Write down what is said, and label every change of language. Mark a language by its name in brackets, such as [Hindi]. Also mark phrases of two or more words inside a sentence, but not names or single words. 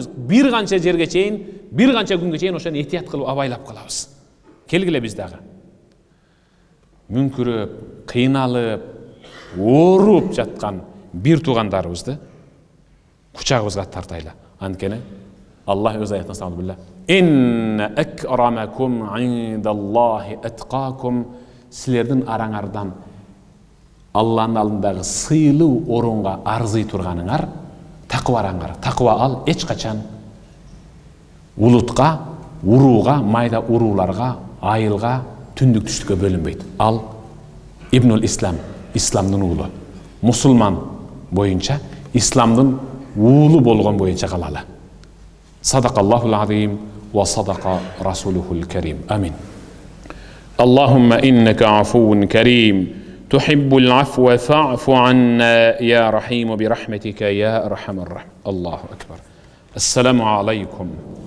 [Kyrgyz] Бир канча жерге чейин, бир канча күнгө чейин ошону этият кылып абайлап калабыз. Келгиле биз дагы. Мүңкүрөп, кыйналып, ооруп жаткан бир туугандарыбызды кучагыбызга тартайлы. Анткени Аллах өз аятында сабылла. [Arabic] إن أكرمكم عند الله أتقاكم. [Kyrgyz] Силердин араңардан Аллахтын алдындагы сыйлуу орунга арзый турганыңар такыбараңар. Такыба ал эч качан улутка, урууга, майда урууларга, айылга, түндүк түштүккө бөлүнбөйт. Ал [Arabic] ابن الإسلام, [Kyrgyz] исламдын уулу. Мусулман боюнча исламдын уулу болгон боюнча калалы. [Arabic] صدق الله العظيم وصدق رسوله الكريم. Амин. اللهم إنك عفو كريم. تحب العفو فاعف عنا يا رحيم برحمتك يا أرحم الراحمين. الله أكبر. السلام عليكم